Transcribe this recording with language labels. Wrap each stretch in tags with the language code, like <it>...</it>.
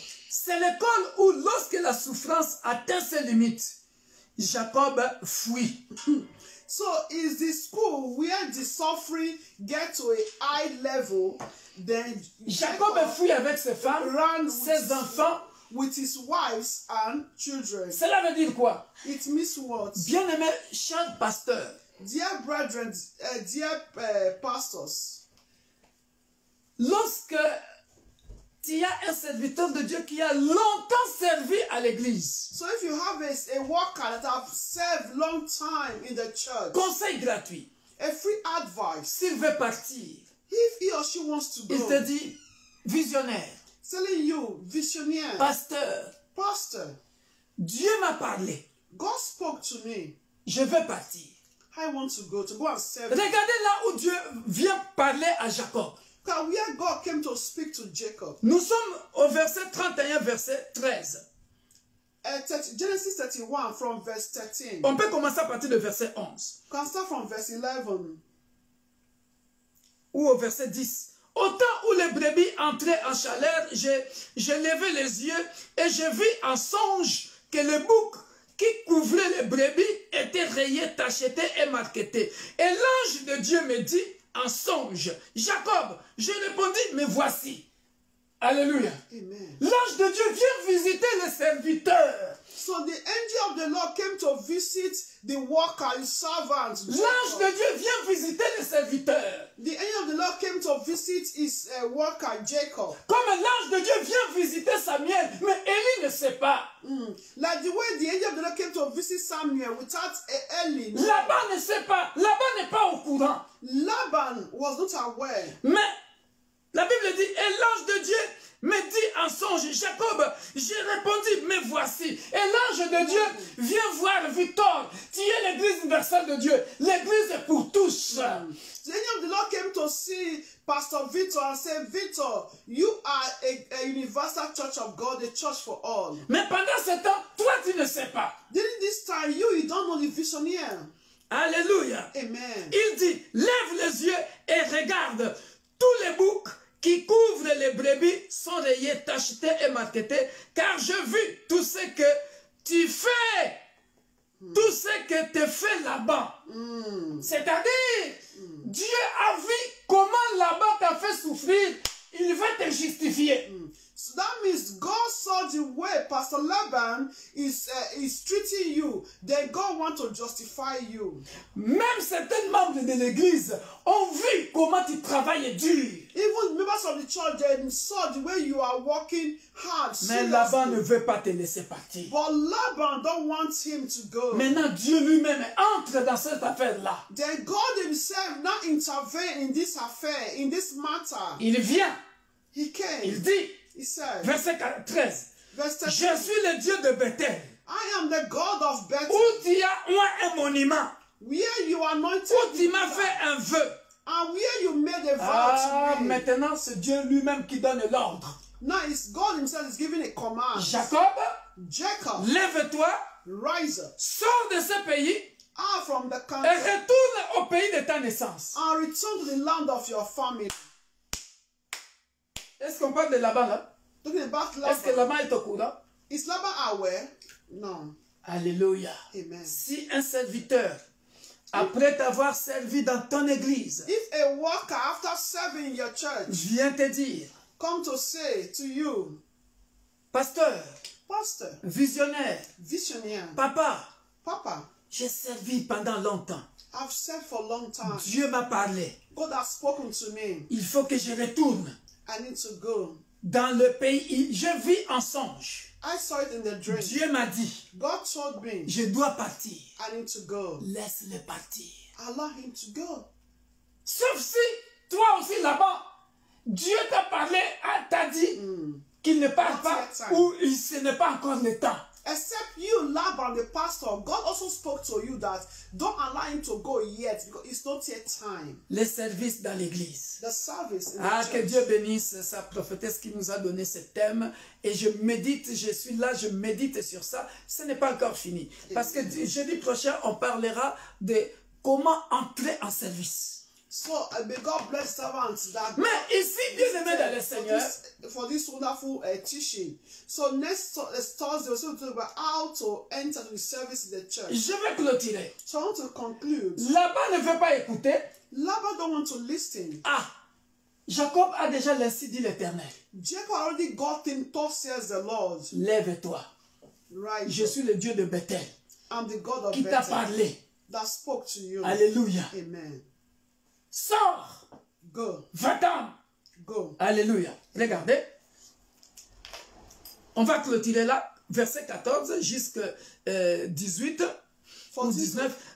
<fr>C'est l'école où, lorsque la souffrance atteint ses limites, Jacob fuit.</fr> <en>So is the school where the suffering get to a high level, then</en> <fr>Jacob fuit avec ses femmes, ses enfants,</fr> <en>with his wives and children.</en> <fr>Cela veut dire quoi?</fr> <en>It means what?</en> <fr>Bien-aimé, cher pasteur.</fr> <en>Dear brethren, dear pastors.</en> <fr>Lorsque tu as un serviteur de Dieu qui a longtemps servi à l'église.</fr> <en>So if you have a worker that have served long time in the church.</en> <fr>Conseil gratuit.</fr> <en>A free advice.</en> <fr>S'il veut partir.</fr> <en>If he or she wants to go.</en> <fr>Il te dit, visionnaire.</fr> <en>Telling you, visionnaire.</en> <fr>Pasteur.</fr> <en>Pastor.</en> <fr>Dieu m'a parlé.</fr> <en>God spoke to me.</en> <fr>Je veux partir.</fr> <en>I want to go and serve.</en> <fr>Regardez là où Dieu vient parler à Jacob.</fr> <en>Where God came to speak to Jacob.</en> <fr>Nous sommes au verset 31, verset 13.</fr> <en>Genesis 31 from verse 13.</en> <fr>On peut commencer à partir de verset 11.</fr> <en>Can start from verse 11.</en> <fr>Ou au verset 10. Au temps où les brebis entraient en chaleur, j'ai levé les yeux et j'ai vu en songe que le bouc qui couvrait les brebis était rayé, tacheté et marqueté. Et l'ange de Dieu me dit en songe, Jacob, je répondis, mais voici. Alléluia. L'ange de Dieu vient visiter les serviteurs.</fr> <en>So the angel of the Lord came to visit the worker, his servant.</en> <fr>L'ange de Dieu vient visiter les serviteurs.</fr> <en>The angel of the Lord came to visit his worker, Jacob.</en> <fr>Comme l'ange de Dieu vient visiter Samuel, mais Élie ne sait pas.</fr> <en>Like the way the angel of the Lord came to visit Samuel without Eli.</en> <fr>Laban ne sait pas. Laban n'est pas au courant.</fr> <en>Laban was not aware.</en> <fr>Mais la Bible dit, et l'ange de Dieu me dit en songe, Jacob, j'ai répondu, mais voici. Et l'ange de Dieu vient voir Victor, tu es l'église universelle de Dieu. L'église est pour tous.</fr> <en>The angel of the Lord came to see Pastor Victor and said, Victor, you are a universal church of God, a church for all.</en> <fr>Mais pendant ce temps, toi tu ne sais pas.</fr> <en>During this time, you don't know the visionnaire. Alléluia. Amen.</en> <fr>Il dit, lève les yeux et regarde tous les boucs qui couvrent les brebis sont rayés, tachetés et marquetés, car je vis tout ce que tu fais. tout ce que te fait Laban. C'est-à-dire, Dieu a vu comment Laban t'a fait souffrir. Il va te justifier.</fr> <en>So that means God saw the way Pastor Laban is treating you. Then God wants to justify you.</en> <fr>Même certains membres de l'église ont vu comment tu travailles dur.</fr> <en>Even members of the church, they saw the way you are working hard.</en> <fr>Mais Laban ne veut pas te laisser partir.</fr> <en>But Laban don't want him to go.</en> <fr>Maintenant, Dieu lui-même entre dans cette affaire-là.</fr> <en>Then God himself now intervene in this affair, in this matter.</en> <fr>Il vient.</fr> <en>He came.</en> <fr>Il dit,</fr> <en>He said,</en> <fr>verset 13, je suis le Dieu de Bethel.</fr> <en>I am the God of Bethel.</en> <fr>Où tu as un monument.</fr> <en>Where you anointed.</en> <fr>Où tu m'as fait un vœu.</fr> <en>And where you made a vow to me.</en> <fr>Maintenant, c'est Dieu lui-même qui donne l'ordre.</fr> <en>Now it's God himself is giving a command.</en> <fr>Jacob, lève-toi,</fr> <en>rise up,</en> <fr>sors de ce pays</fr> <en>out from the</en> <fr>et</fr> <en>country,</en> <fr>retourne au pays de ta naissance.</fr> <en>and return to the land of your family.</en> <fr>Est-ce qu'on parle de Laban là?</fr> <en>Talking about</en> <fr>Est-ce que</fr> <en>Laban.</en> <fr>Laban est au courant?</fr> <en>Is Laban aware? No. Alléluia. Amen.</en> <fr>Si un serviteur, après t'avoir servi dans ton église,</fr> <en>If a worker after serving your church</en> <fr>vient te dire,</fr> <en>come to say to you,</en> <fr>pasteur,</fr> <en>Pastor,</en> <fr>visionnaire,</fr> <en>visionnaire,</en> <fr>papa,</fr> <en>Papa,</en> <fr>j'ai servi pendant longtemps.</fr> <en>I've served for a long time.</en> <fr>Dieu m'a parlé.</fr> <en>God has spoken to me.</en> <fr>Il faut que je retourne</fr> <en>I need to go.</en> <fr>dans le pays. Je vis en songe.</fr> <en>I saw it in the dream.</en> <fr>Dieu m'a dit,</fr> <en>God told me</en> <fr>je dois partir.</fr> <en>I need to go.</en> <fr>Laisse-le partir.</fr> <en>Allow him to go.</en> <fr>Sauf si, toi aussi là-bas, Dieu t'a parlé, t'a dit qu'il ne parle pas ou ce n'est pas encore le temps.</fr> <en>Except you, Laban, the pastor, God also spoke to you that don't allow him to go yet because it's not yet time.</en> <fr>Les services dans l'église.</fr> <en>The service in Ah, the</en> <fr>que</fr> <en>church.</en> <fr>Dieu bénisse sa prophétesse qui nous a donné ce thème. Et je médite, je suis là, je médite sur ça. Ce n'est pas encore fini. Parce que jeudi prochain, on parlera de comment entrer en service.</fr> <en>So may God bless servants that.</en> <fr>Mais ici, bien aimé dans le Seigneur,</fr> <en>for this wonderful teaching. So next Thursday, we're going to talk about how to enter the service in the church.</en> <fr>je vais clôturer.</fr> <en>So I want to conclude.</en> <fr>Laban ne veut pas écouter.</fr> <en>Laban don't want to listen.</en> <fr>Ah, Jacob a déjà l'ainsi dit l'Éternel.</fr> <en>Jacob already got him, thus says the Lord.</en> <fr>Lève-toi.</fr> <en>Right.</en> <fr>Je suis le Dieu de Bethel</fr> <en>I'm the God of</en> <fr>qui t'a</fr> <en>Bethel</en> <fr>parlé.</fr> <en>that spoke to you. Alléluia. Amen.</en> <fr>Sors.</fr> <en>Go.</en> <fr>Va-t'en.</fr> <en>Go.</en> <fr>Alléluia. Regardez. On va clôturer là, verset 14 jusqu'à 18 ou 19.</fr>